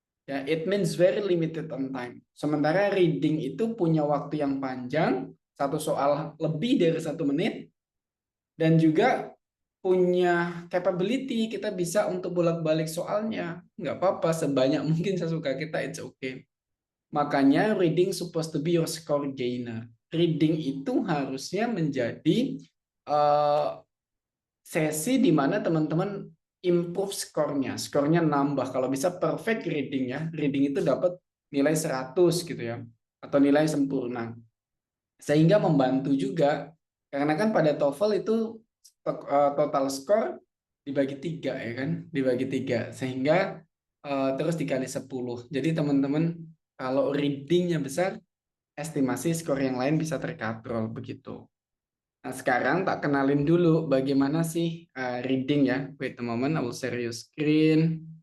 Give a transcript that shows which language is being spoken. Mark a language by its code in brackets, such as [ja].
[en] Ya, it means very limited on time. [id] Sementara reading itu punya waktu yang panjang, satu soal lebih dari 1 menit, dan juga punya capability, kita bisa untuk bolak-balik soalnya. Nggak apa-apa, sebanyak mungkin sesuka kita, [en] it's okay. Makanya reading supposed to be your score gainer. [id] Reading itu harusnya menjadi sesi di mana teman-teman improve skornya nambah. Kalau bisa perfect reading ya, reading itu dapat nilai 100 gitu ya, atau nilai sempurna. Sehingga membantu juga, karena kan pada TOEFL itu total skor dibagi 3 ya kan, dibagi 3, sehingga terus dikali 10. Jadi teman-teman kalau readingnya besar, estimasi skor yang lain bisa terkatrol begitu. Nah, sekarang tak kenalin dulu bagaimana sih reading ya. [en] Wait a moment, I will share your screen.